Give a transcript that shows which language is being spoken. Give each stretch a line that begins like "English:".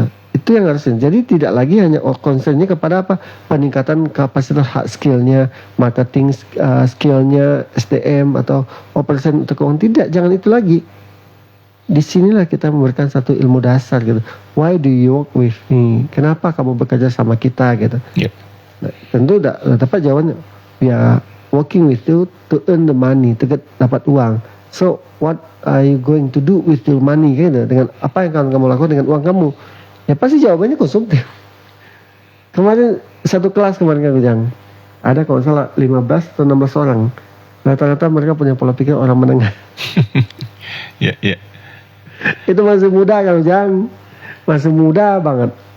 Indonesian: Itu yang harusnya. Jadi tidak lagi hanya concern-nya kepada peningkatan kapasitas hard skill-nya, marketing skill-nya, SDM atau operation atau keuangan. Tidak, jangan itu lagi. Disinilah kita memberikan satu ilmu dasar gitu.
English: Why do you work with me?
Indonesian: Kenapa kamu bekerja sama kita gitu? Nah, tentu udah dapat jawabannya.
English: We are working with you to earn the money,
Indonesian: dapat uang.
English: So what are you going to do with your money gitu?
Indonesian: Dengan apa yang kamu lakukan dengan uang kamu? Ya pasti jawabannya konsumtif. Kemarin satu kelas Kang Ujang, ada kalau salah 15 atau 16 orang. Rata-rata mereka punya pola pikir orang menengah. Itu masih muda Kang Ujang, masih muda banget.